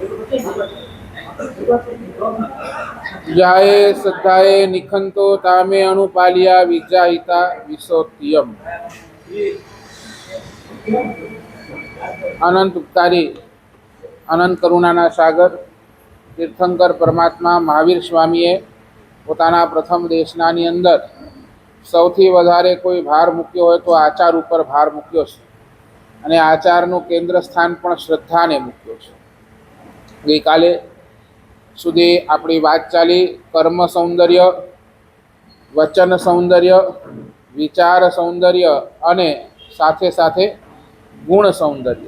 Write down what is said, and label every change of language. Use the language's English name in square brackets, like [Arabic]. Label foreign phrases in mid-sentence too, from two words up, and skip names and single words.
[Prakrit languages] जाये श्रद्धाए निखंतो तामे अनुपालिया विजाहिता विशोत्यम। [Gujarati] અનંત ઉપકારી અનંત કરુણાના સાગર તીર્થંકર પરમાત્મા મહાવીર સ્વામીએ પોતાના પ્રથમ દેશનાની અંદર સૌથી વધારે કોઈ ભાર મૂક્યો હોય તો આચાર ઉપર ભાર મૂક્યો છે અને આચારનું કેન્દ્ર સ્થાન પણ શ્રદ્ધાને મૂક્યો છે। ગઈકાલે સુધી આપણી વાત ચાલી કર્મ સૌંદર્ય, વચન સૌંદર્ય, વિચાર સૌંદર્ય અને સાથે સાથે ગુણ સૌંદર્ય।